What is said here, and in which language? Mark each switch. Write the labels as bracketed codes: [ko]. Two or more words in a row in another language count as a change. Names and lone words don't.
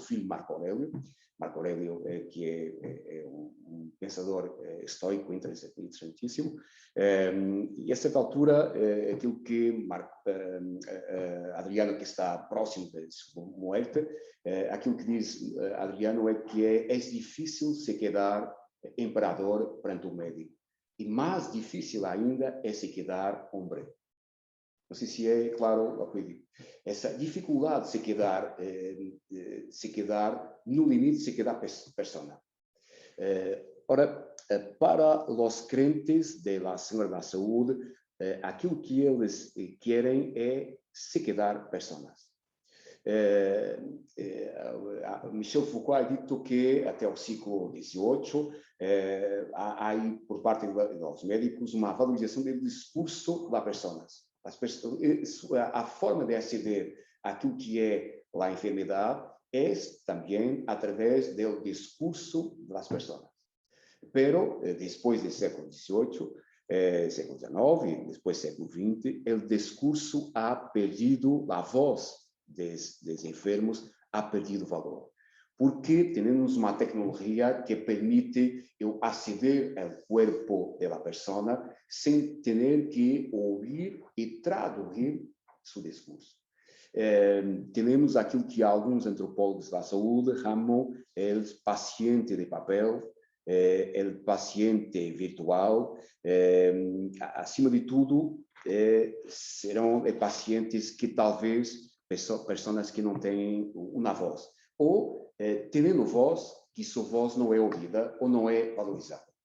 [pt] filho Marco Aurélio, que é um pensador estoico interessantíssimo, e a certa altura aquilo que Adriano, que está próximo de sua morte, aquilo que diz Adriano é que é difícil [es] se quedar [pt] imperador perante o médico, e mais difícil ainda é se quedar homem. Não sei se é claro o que eu digo. Essa dificuldade de [es] se quedar [pt] no limite, [es] se quedar [pt] persona. Ora, para os crentes da Senhora da Saúde, aquilo que eles querem é [es] se quedar [pt] personas. Michel Foucault ha dito que até o século XVIII há por parte dos médicos uma valorização do discurso das pessoas. A forma de aceder àquilo que é a enfermidade [es] es también a través del discurso de las personas. Pero después del século XVIII, século XIX y después século XX, el discurso ha perdido, la voz de los enfermos ha perdido valor. Porque tenemos una tecnología que permite yo acceder al cuerpo de la persona sin tener que oír y traducir su discurso. [pt] Temos aquilo que alguns antropólogos da saúde chamam o paciente de papel, o paciente virtual. Acima de tudo, serão pacientes que talvez, pessoas que não têm uma voz, ou tendo voz, que sua voz não é ouvida ou não é valorizada.